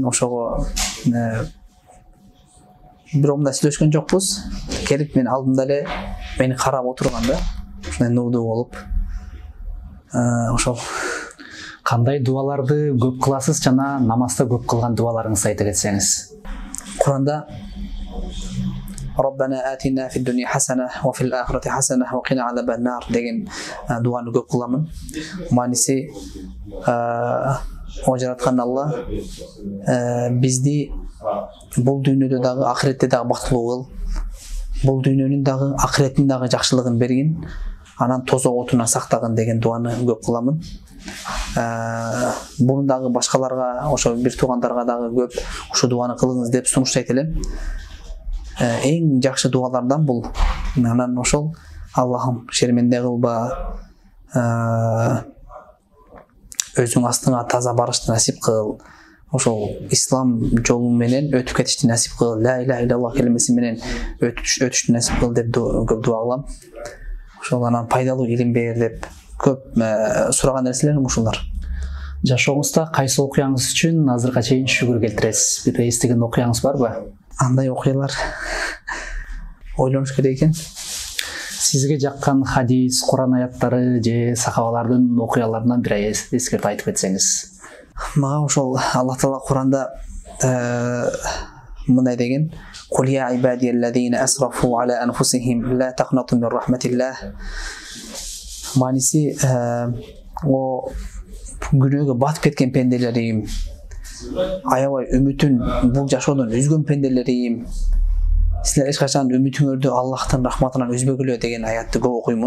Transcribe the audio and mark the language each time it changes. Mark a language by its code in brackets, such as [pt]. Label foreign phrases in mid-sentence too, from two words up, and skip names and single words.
[ky] Ошого бирок мындай сүйлөшкөн жокпуз. Келип мен алдымда эле мени карап отурган да, ушундай нурдуу болуп. Ошол. Кандай дуаларды көп кыласыз жана намазда көп кылган дуаларыңызды айта кетсеңиз? Куранда [ar] ربنا آتنا في الدنيا حسنة وفي الآخرة حسنة وقنا عذاب النار [ky] деген дуаны көп кыламын. Мааниси о жараткан Алла бизди бул дүйнөдө дагы ахиретте дагы бактылуу кыл. Бул дүйнөнүн дагы ахиреттин дагы жакшылыгын бергин. Анан тозок отунан сактагын деген дуаны көп кыламын. Буну дагы башкаларга, ошо бир туугандарга дагы көп ушу дуаны кылыңыз деп сунуштайт элем. Эң жакшы дуалардан бул. Анан ошол Аллахым шерменде кылба, өзүң астыңа таза барышты насип кыл. Ошол ислам жолу менен өтүп кетишти насип кыл. [ar] لا إله إلا الله [ky] келмеси менен өтүштү насип кыл деп көп дуа кылам. Ошол анан пайдалуу илим бер деп көп сураган нерселерим ушулар. Жашооңузда кайсы окуяңыз үчүн азыркыга чейин шүгүр келтиресиз? Бир эстеген окуяңыз барбы? Андай окуялар ойлонуш керек экен. Сизге жаккан хадис, Куран аяттары же сахабалардын окуяларынан бир эскертип айтып кетсеңиз? Мага ошол Аллах Таала Куранда мындай деген: [ar] "قل يا عبادي الذين أسرفوا على أنفسهم لا تقنطوا من رحمة الله." [ky] Мааниси о күнөөгө батып кеткен пенделерим, аябай үмүтүн бул жашоодон үзгөн пенделерим, силер эч качан үмүтүңөрдү Аллахтын рахматынан үзбөгүлө деген аятты көп окуймун.